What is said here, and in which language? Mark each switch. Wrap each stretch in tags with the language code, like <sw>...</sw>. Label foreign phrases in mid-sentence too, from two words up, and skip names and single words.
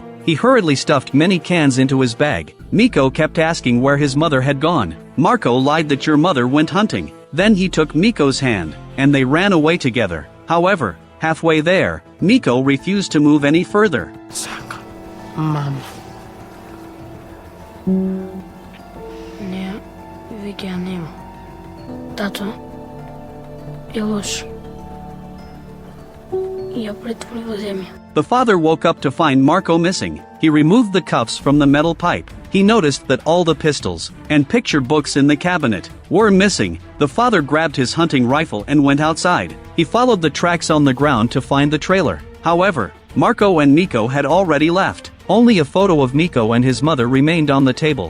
<en>He hurriedly stuffed many cans into his bag. Miko kept asking where his mother had gone. Marco lied that your mother went hunting. Then he took Miko's hand, and they ran away together. However, halfway there, Miko refused to move any further. Mama.</en> <mk>Не, веќе нема. Тато е лош. Ја претвори во земја.</mk> <en>The father woke up to find Marco missing. He removed the cuffs from the metal pipe. He noticed that all the pistols and picture books in the cabinet were missing. The father grabbed his hunting rifle and went outside. He followed the tracks on the ground to find the trailer. However, Marco and Miko had already left. Only a photo of Miko and his mother remained on the table.</en>